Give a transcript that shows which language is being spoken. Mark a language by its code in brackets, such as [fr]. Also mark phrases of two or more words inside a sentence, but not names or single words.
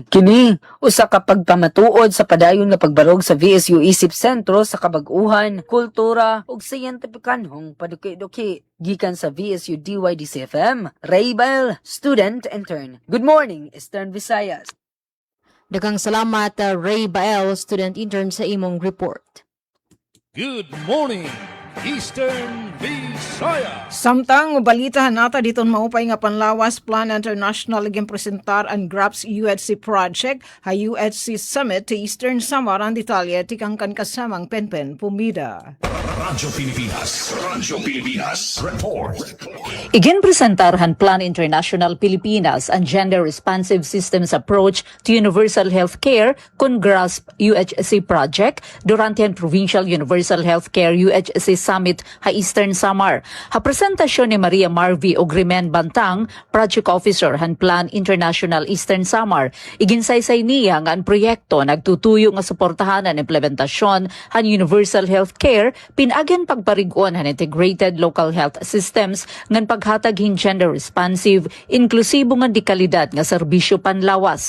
[ceb] Kini usa ka pagpamatuod sa padayon nga pagbarog sa VSU Isip Sentro sa kabag-uhan, kultura ug siyentipikanhong paduki-duki. Gikan sa VSU DYDC-FM, Raybel, [en] student intern. Good morning, Eastern Visayas. [ceb] Daghang salamat Ray Bael, [en] student intern [ceb] sa imong report. [en] Good morning, Eastern Visayas. [war] Samtang balitahan nata dito maupay nga Panlawas Plan International gin presentar ang GRAPS UHC project ha UHC Summit to Eastern Samar ang detalye tikang kan kasamang Penpen Pumida. Radyo Pilipinas Report. Iginpresentarhan Plan International Pilipinas ang Gender Responsive Systems Approach to Universal Health Care kun GRASP UHC project durante ang Provincial Universal Health Care UHC Summit ha Eastern Samar. Ha presentasyon ni Maria Marvi Ogrimen Bantang, [en] Project Officer [war] han Plan International Eastern Samar. Iginsaysay niya nga ang proyekto nagtutuyo nga suportahan ang implementasyon han Universal Health Care pinagyan pagparigon han [en] integrated local health systems [war] ngan paghatag hin [en] gender responsive, [war] inklusibo nga di kalidad nga serbisyo panlawas.